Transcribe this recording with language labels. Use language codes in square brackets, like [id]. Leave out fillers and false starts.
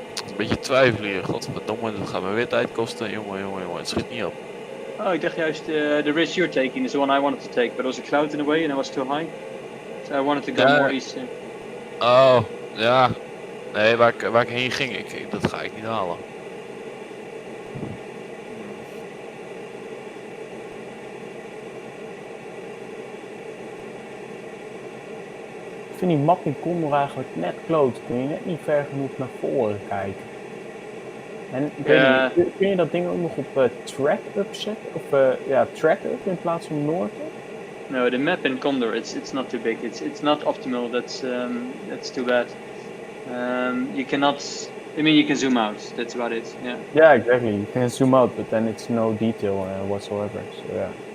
[nl] Een beetje twijfelen hier. Godverdomme, dat gaat me weer tijd kosten. Jongen, het schiet niet op. Oh, ik dacht juist [en] the risk you're taking is the one I wanted to take, but there was a cloud in the way and it was too high. So I wanted to go Yeah. more east. [nl] Oh, ja. Nee, waar ik heen ging, dat ga ik niet halen. Ik vind die map in Condor eigenlijk net kloot. Kun je net niet ver genoeg naar voren kijken. En kun je dat ding ook nog op track up zetten? Of track up in plaats van Noord? [en] No, the map in Condor, it's not too big. It's not optimal. That's too bad. You cannot. I mean, you can zoom out. That's about it. Yeah. Yeah, exactly. You can zoom out, but then it's no detail whatsoever. So yeah.